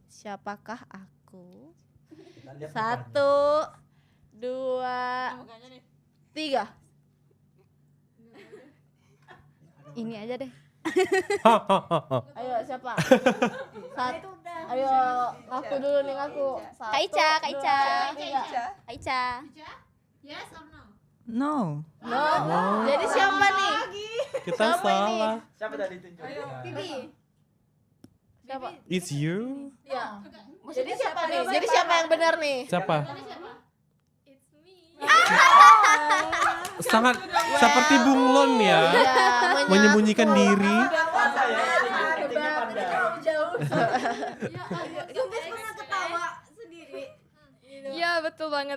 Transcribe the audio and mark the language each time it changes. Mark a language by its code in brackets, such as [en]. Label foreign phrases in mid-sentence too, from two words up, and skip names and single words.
[id] Siapakah aku? 1, 2, 3. Ini aja deh. Ayo siapa? Ayo ngaku dulu nih ngaku. Kak Ica, Kak Ica. Kak Ica. No. No. Jadi siapa nih? Kita salah. Siapa tadi tunjuk? Siapa? [en] It's you. [id] Ya. Jadi siapa nih? Jadi siapa yang benar nih? Siapa? Sangat seperti bunglon ya. Menyembunyikan diri. Iya betul banget.